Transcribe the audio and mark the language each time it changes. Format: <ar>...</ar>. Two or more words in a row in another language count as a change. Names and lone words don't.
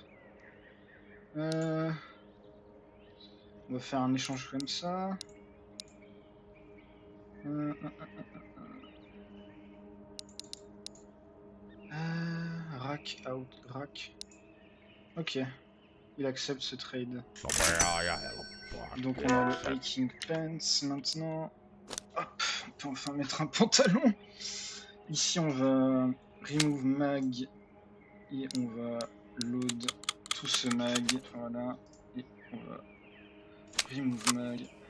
<fr>On va faire un échange comme ça.</fr> <en>Euh, rack out, rack.</en> <fr>Ok, il accepte ce trade.</fr> <fi>Nopeaa ja helppoa.</fi> <fr>Donc on a le</fr> <fi>Kiitokset.</fi> <en>hiking pants</en> <fr>maintenant. Hop, on peut enfin mettre un pantalon. Ici on va</fr> <en>remove mag</en> <fr>et on va load tout ce mag. Voilà. Et on va</fr> <en>remove mag.</en>